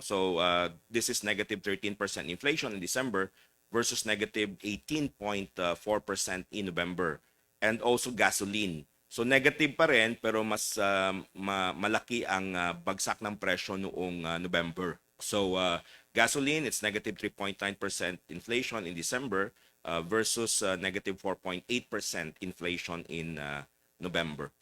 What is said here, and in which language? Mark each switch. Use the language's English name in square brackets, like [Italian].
[English] So this is negative 13% inflation in December versus negative 18.4% in November. And also gasoline. [Filipino] So negative pa rin pero mas malaki ang bagsak ng presyo noong November. [English] So gasoline, it's negative 3.9% inflation in December versus negative 4.8% inflation in November.